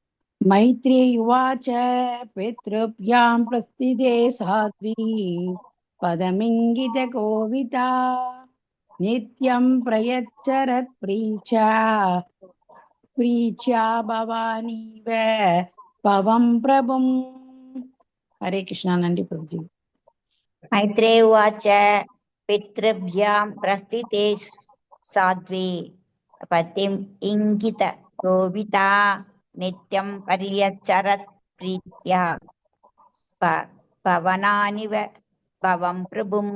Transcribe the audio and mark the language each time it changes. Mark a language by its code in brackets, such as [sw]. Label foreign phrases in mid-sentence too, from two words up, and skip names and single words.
[sa] मैत्रेयुवाच पितृभ्यां प्रस्थिते साध्वी पतिम् इङ्गित कोविदा नित्यं प्रयच्चरत् प्रीच्छा भवानीव भवं प्रभुम्. [ta] ஹரே கிருஷ்ணா. நன்றி பிரபுஜி. [sa] मैत्रेय उवाच पितृभ्यां प्रस्थिते साध्वी पतिम् इङ्गित गोविता नित्यं पर्यचरत् प्रीत्या पवनानिव भवं प्रभुम्.